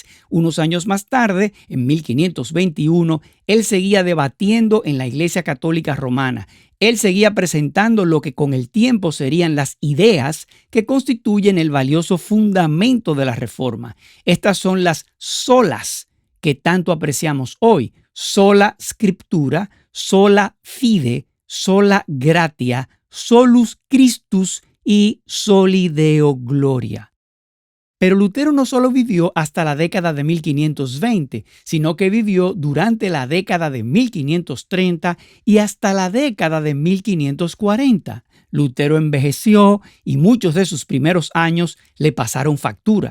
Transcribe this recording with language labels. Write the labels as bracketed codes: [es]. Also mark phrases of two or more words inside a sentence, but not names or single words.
[es] Unos años más tarde, en 1521, él seguía debatiendo en la Iglesia Católica Romana. Él seguía presentando lo que con el tiempo serían las ideas que constituyen el valioso fundamento de la Reforma. Estas son las solas que tanto apreciamos hoy: [la] sola scriptura, sola fide, sola gratia, solus Christus y soli Deo gloria. [es] Pero Lutero no solo vivió hasta la década de 1520, sino que vivió durante la década de 1530 y hasta la década de 1540. Lutero envejeció y muchos de sus primeros años le pasaron factura.